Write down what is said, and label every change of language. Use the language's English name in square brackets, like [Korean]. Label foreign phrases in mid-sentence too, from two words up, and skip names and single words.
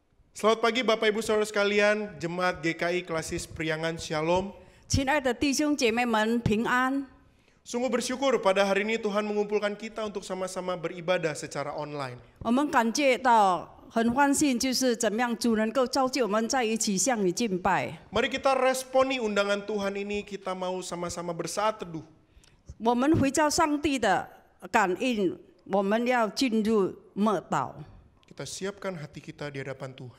[Indonesian] Selamat pagi Bapak Ibu Saudara sekalian, Jemaat GKI Klasis Priangan Shalom. [Chinese] 亲爱的弟兄姐妹们，平安！ [Indonesian] Sungguh bersyukur pada hari ini Tuhan mengumpulkan kita untuk sama-sama beribadah secara online. [Chinese] 我们感觉到很欢喜，就是怎么样主能够召集我们在一起向你敬拜。 [Indonesian] Mari kita responi undangan Tuhan ini, kita mau sama-sama bersaat teduh. [Chinese] 我们回照上帝的感应，我们要进入默祷。 [Indonesian] Kita siapkan hati kita di hadapan Tuhan.